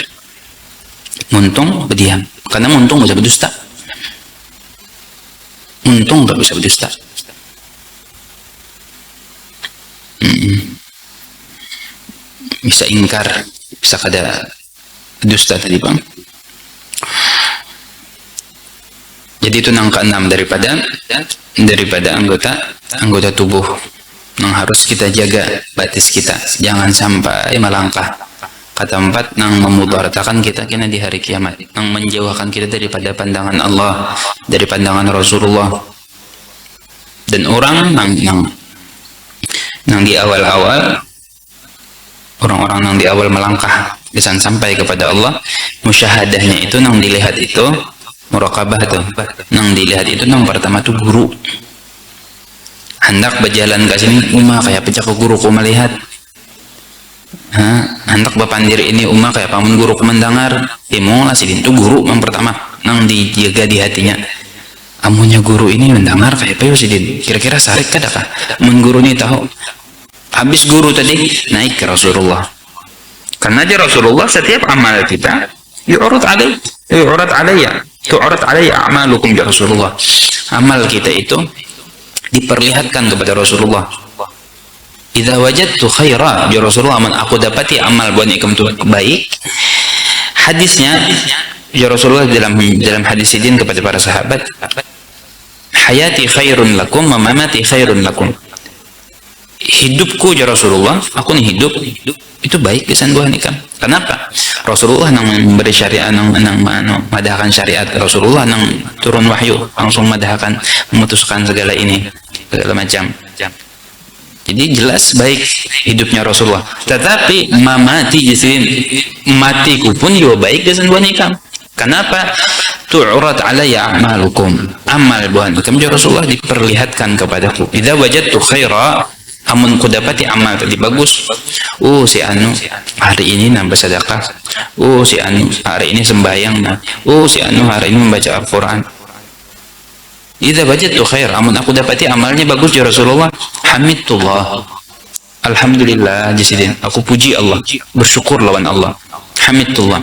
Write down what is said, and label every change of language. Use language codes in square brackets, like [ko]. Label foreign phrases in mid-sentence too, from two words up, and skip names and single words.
[bjn] Muntung berdiam, karena muntung bisa berdusta. Muntung tak bisa berdusta. Bisa ingkar, bisa kada dusta tadi bang. [id] Jadi itu yang keenam daripada anggota tubuh yang harus kita jaga batis kita, jangan sampai melangkah ke tempat yang memudaratkan kita kena di hari kiamat, yang menjauhkan kita daripada pandangan Allah, dari pandangan Rasulullah. Dan orang yang di awal-awal, orang-orang yang di awal melangkah bisa sampai kepada Allah, musyahadahnya itu yang dilihat itu muraqabah tuh, yang dilihat itu yang pertama tuh guru. [bjn] Hendak berjalan ke sini kayak pecah ke guru ku melihat. Hendak berpandir ini kayak pamun guru ku mendengar. Lah sidin itu guru yang pertama yang dijaga di hatinya. Amunnya guru ini mendengar kayak apa sidin? Kira-kira sarik kada kah? Mun guru ini tahu. [id] Habis guru tadi naik ke Rasulullah. Karena dia Rasulullah setiap amal kita [ar] يعرض علي أعمالكم [id] ya Rasulullah. Amal kita itu diperlihatkan kepada Rasulullah. [ar] إذا وجدت خيرا [bjn] ya Rasulullah, aman aku dapati amal buat ikam itu baik. [id] Hadisnya ya Rasulullah dalam hadis idin kepada para sahabat, [ar] حياتي خير لكم و مماتي خير لكم. [bjn] Hidupku ya Rasulullah, aku nih hidup itu baik kesan Tuhan ikam. [id] Kenapa? Rasulullah yang memberi syariat, yang madahkan syariat. Rasulullah yang turun wahyu langsung madahkan, memutuskan segala ini, segala macam. Jadi jelas baik hidupnya Rasulullah. [bjn] Tetapi mamati jisin, matiku pun juga baik kesan Tuhan ikam. [ar] Kenapa? تعرض علي أعمالكم. [bjn] Amal Tuhan ikam ya Rasulullah diperlihatkan kepadaku. [ar] إذا وجدت خيرا, [bjn] amun ku dapati amal tadi bagus, si anu hari ini nambah sedekah, si anu hari ini sembahyang, si anu hari ini membaca Al-Quran. [ar] إذا وجدت خير, [bjn] amun aku dapati amalnya bagus ya Rasulullah, hamidullah, alhamdulillah jasidin, aku puji Allah, bersyukur lawan Allah, hamidullah.